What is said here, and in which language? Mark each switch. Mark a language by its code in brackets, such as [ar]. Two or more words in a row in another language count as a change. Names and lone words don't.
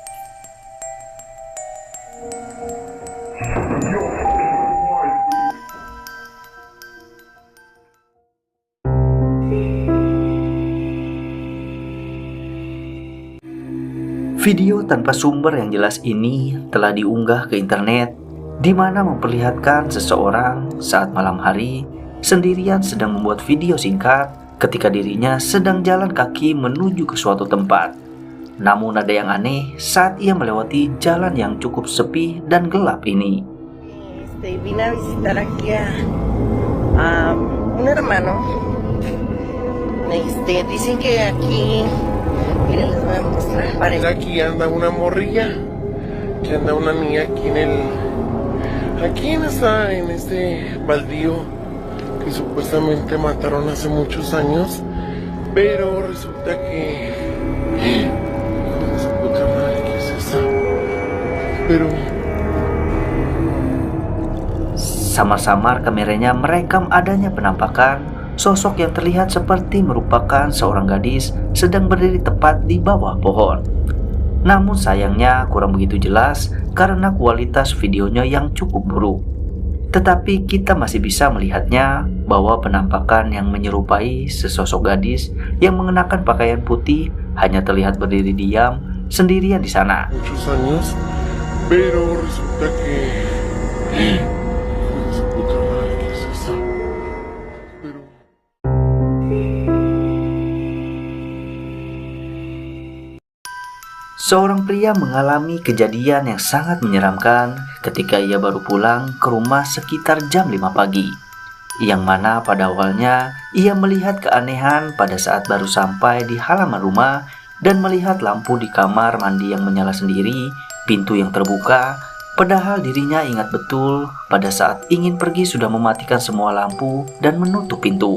[id] Video tanpa sumber yang jelas ini telah diunggah ke internet, di mana memperlihatkan seseorang saat malam hari sendirian sedang membuat video singkat ketika dirinya sedang jalan kaki menuju ke suatu tempat. Namun ada yang aneh saat ia melewati jalan yang cukup sepi dan gelap ini. [es] Vine a visitar aquí a un hermano. Dicen que aquí, miren, les voy a mostrar. Aquí anda una morrilla, que anda una niña aquí en este baldío que supuestamente mataron hace muchos años, pero resulta que hijo de su puta madre, ¿qué es eso? Pero [id] samar-samar kameranya merekam adanya penampakan sosok yang terlihat seperti merupakan seorang gadis sedang berdiri tepat di bawah pohon. Namun sayangnya kurang begitu jelas karena kualitas videonya yang cukup buruk. Tetapi kita masih bisa melihatnya bahwa penampakan yang menyerupai sesosok gadis yang mengenakan pakaian putih hanya terlihat berdiri diam sendirian di sana. [es] Muchos años, pero resulta que... Su puta madre, ¿qué es eso? Pero... [id] Seorang pria mengalami kejadian yang sangat menyeramkan ketika ia baru pulang ke rumah sekitar jam 5 pagi. Yang mana pada awalnya ia melihat keanehan pada saat baru sampai di halaman rumah dan melihat lampu di kamar mandi yang menyala sendiri, pintu yang terbuka, padahal dirinya ingat betul pada saat ingin pergi sudah mematikan semua lampu dan menutup pintu.